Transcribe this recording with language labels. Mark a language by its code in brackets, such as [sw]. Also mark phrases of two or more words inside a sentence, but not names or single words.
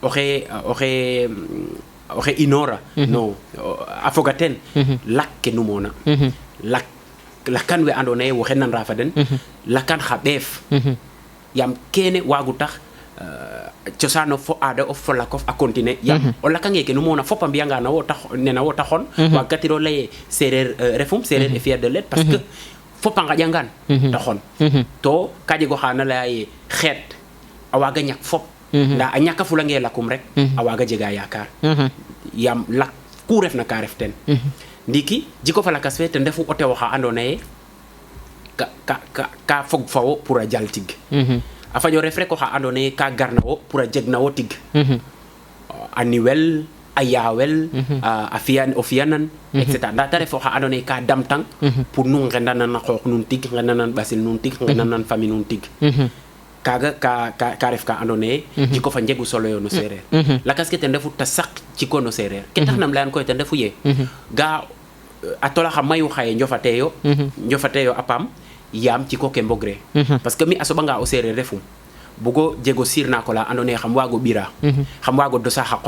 [srr] oxe inoora non a foga ten lak ke numoona lakan we andoona yee woxey nanra fa den lakan xa ɓeef yaam kene waagu tax cosaan of fo aada of fo lak of a continuer yaam o lakange ke nu moona fop a mbiyanga nena wo taxoon waagatiro lay seereer refum seereer [fr] est fier de l'être parce que [srr] fop a ngaƴangaan taxoon to ka jeg oxa na laya ye xeet a waaga ñak fop ndaa a ñaka fulange lakum rek a waaga jega yaakaar yaam lak ku refna ka ref ten ndiiki jiko fa lakas fe ten refu o tew oxa andoona yee ka fog fa wo pour a jal tig a faño ref rek oxa andoona yee ka garna wo pour a jeg na wo tig a niwel a yaawel o fi'anan [fr] et cetera [srr] ndaa ta ref oxa andoona yee ka damtang pour nu ngendanan a qooq nuun tig ngendanan ɓasil nuun tig ngendanan famille nuun tig kaaga ka ref ka andoona yee jiko fa njegu solo yo no seereer lakas ke ten refu ta saq jiko no seereer ke taxnam layan koy ten refu yee ga a tolaxa mayu xaye njofateeyo a paam yaam ciko ke mbogree [fr] parce que [srr] mi a soɓanga o seereer refum bugo jego siir na ko la andoona yee xam waago ɓira xam waago dosa xa